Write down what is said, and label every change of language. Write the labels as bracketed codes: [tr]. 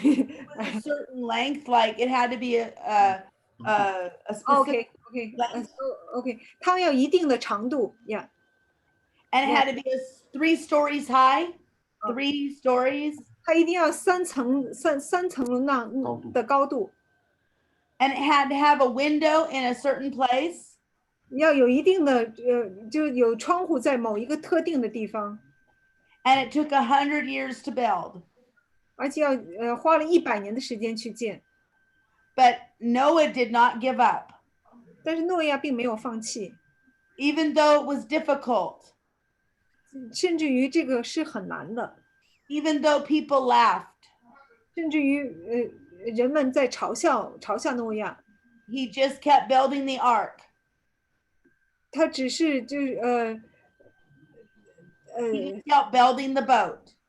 [en] It was a certain length, like it had to be a specific, OK length. [zh] OK， 它要一定的长度呀， [en] and it had to be 3 stories high, 3 stories, [zh] 它一定要三层那的高度， [en] and it had to have a window in a certain place, [zh] 要有一定的就有窗户在某一个特定的地方， [en] and it took 100 years to build. [zh] 而且要花了100年的时间去建。 [en] But Noah did not give up, [zh] 但是诺亚并没有放弃， [en] even though it was difficult, [zh] 甚至于这个是很难的， [en] even though people laughed. [zh] 甚至于人们在嘲笑诺亚， [en] He just kept building the ark. [zh] 他只是就是 [en] He kept building the boat.